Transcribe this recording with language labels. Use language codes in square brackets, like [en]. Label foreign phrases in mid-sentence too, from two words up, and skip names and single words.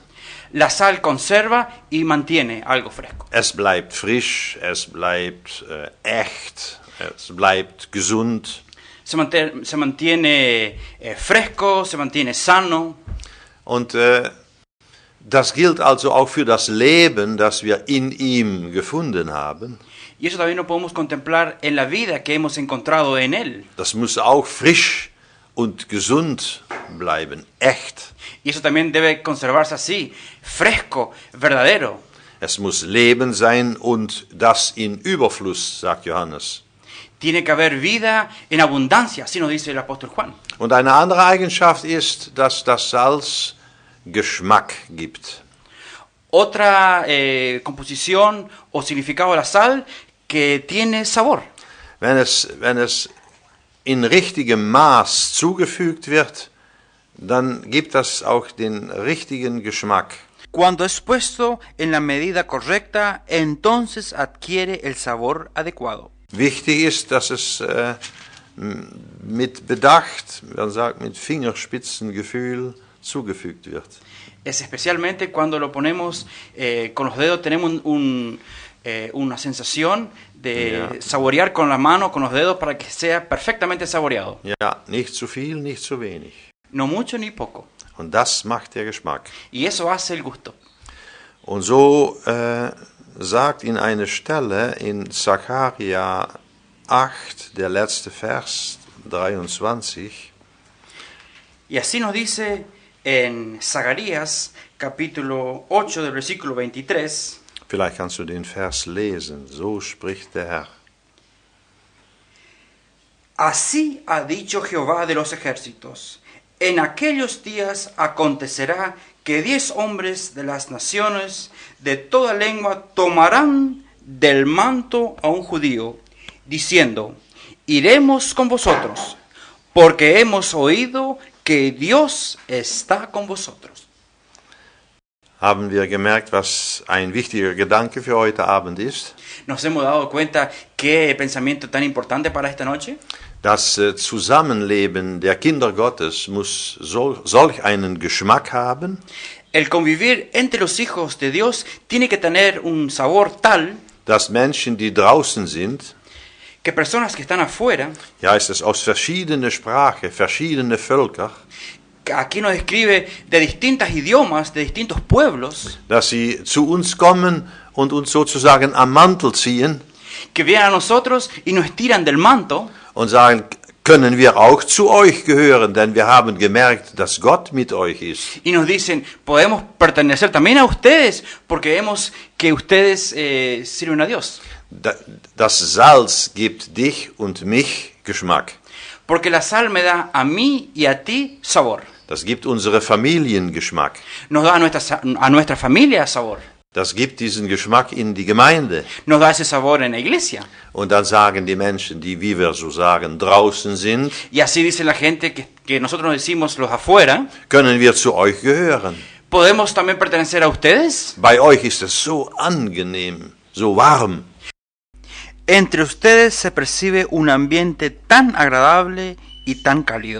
[es] La sal conserva y mantiene algo fresco. [de] Es bleibt frisch, es bleibt echt, es bleibt gesund. [es] Se mantiene fresco, se mantiene sano. [de] Und das gilt also auch für das Leben, das wir in ihm gefunden haben. [es] Y eso también lo podemos contemplar en la vida que hemos encontrado en Él. [de] Das muss auch frisch und gesund bleiben, echt. [es] Y eso también debe conservarse así, fresco, verdadero. [de] Es muss Leben sein und das in Überfluss, sagt Johannes. [es] Tiene que haber vida en abundancia, así nos dice el apóstol Juan. [de] Und eine andere Eigenschaft ist, dass das Salz Geschmack gibt. [es] Otra composición o significado de la sal que tiene sabor. [de] Wenn es in richtigem Maß zugefügt wird, dann gibt das auch den richtigen Geschmack. [es] Cuando es puesto en la medida correcta, entonces adquiere el sabor adecuado. [de] Wichtig ist, dass es mit Bedacht, man sagt mit Fingerspitzengefühl, zugefügt wird. [es] Es especialmente cuando lo ponemos con los dedos, tenemos una sensación de saborear con la mano, con los dedos, para que sea perfectamente saboreado. [de] Ja, nicht zu viel, nicht zu wenig. [es] No mucho ni poco. [de] Und das macht der Geschmack. [es] Y eso hace el gusto. [de] Und so sagt in eine Stelle in Sacharja 8, der letzte Vers, 23, [es] Y así nos dice en Zacarías, capítulo 8, del versículo 23, [de] vielleicht kannst du den Vers lesen, so spricht der Herr. [es] Así ha dicho Jehová de los ejércitos, en aquellos días acontecerá que 10 hombres de las naciones de toda lengua tomarán del manto a un judío, diciendo, iremos con vosotros, porque hemos oído que Dios está con vosotros. [de] Haben wir gemerkt, was ein wichtiger Gedanke für heute Abend ist? [es] ¿Nos hemos dado cuenta qué pensamiento tan importante para esta noche? [de] Das Zusammenleben der Kinder Gottes muss solch einen Geschmack haben, [es] El convivir entre los hijos de Dios tiene que tener un sabor tal [de] dass Menschen, die draußen sind, [es] que personas que están afuera, [de] ja, ist es aus verschiedenen Sprachen, verschiedene Völker, [es] aquí nos describe de distintos idiomas, de distintos pueblos, [de] dass sie zu uns kommen und uns sozusagen am Mantel ziehen [es] que vienen a nosotros y nos tiran del manto [de] und sagen, können wir auch zu euch gehören, denn wir haben gemerkt, dass Gott mit euch ist. [es] y nos dicen, podemos pertenecer también a ustedes porque vemos que ustedes sirven a Dios. [de] Das Salz gibt dich und mich Geschmack. [es] Porque la sal me da a mí y a ti sabor. [de] Das gibt unsere Familien Geschmack. [es] Nos da a nuestra familia sabor. [de] Das gibt diesen Geschmack in die Gemeinde. [es] Nos da ese sabor en la iglesia. [de] Und dann sagen die Menschen, die, wie wir so sagen, draußen sind, [es] Y así dice la gente que nosotros decimos los afuera, [de] können wir zu euch gehören. [es] ¿podemos también pertenecer a ustedes? [de] Bei euch ist es so angenehm, so warm. [es] Entre ustedes se percibe un ambiente tan agradable y tan cálido.